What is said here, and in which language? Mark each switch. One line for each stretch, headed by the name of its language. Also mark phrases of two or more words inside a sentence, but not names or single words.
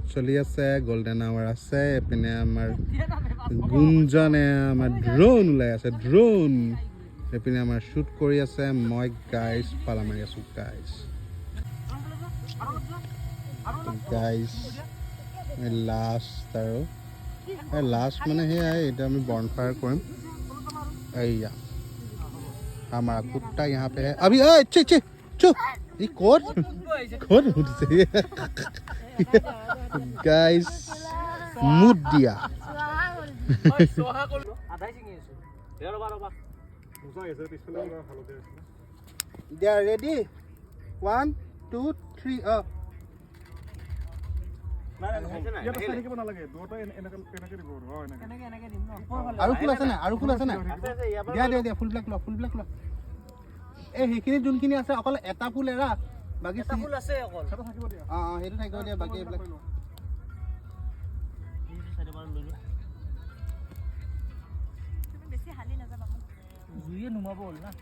Assamese: চলি আছে
English: golden hour
Assamese: আছে এপিনে আমাৰ গুঞ্জনে আমাৰ ড্ৰোন ওলাই আছে ড্ৰোন এপিনে আমাৰ শ্বুট কৰি আছে মই গাইজ পালা মাৰি আছোঁ গাইজ লাষ্ট আৰু লাষ্ট মানে সেয়াই এতিয়া আমি বনফায়াৰ কৰিম এইয়া
Hindi: हमारा कुत्ता यहाँ पे है अभी चुप ये कौन उठसे गाइस मुद दिया
English: they are ready 1 2 3 up
Assamese: ইয়াতে চাই থাকিব নালাগে দুটা এনেকে দিব আৰু ফুল আছে নাই? আৰু ফুল আছে নাই? দিয়া দিয়া দিয়া, ফুলবিলাক লোৱা, ফুলবিলাক লোৱা। এই সেইখিনি যোনখিনি আছে অকল এটা ফুল এৰা, বাকী ফুল আছে অকল সেইটো থাকিব দিয়া সেইটো থাকিব দিয়া, বাকী এইবিলাক জুইয়ে নুমাব হ'ল না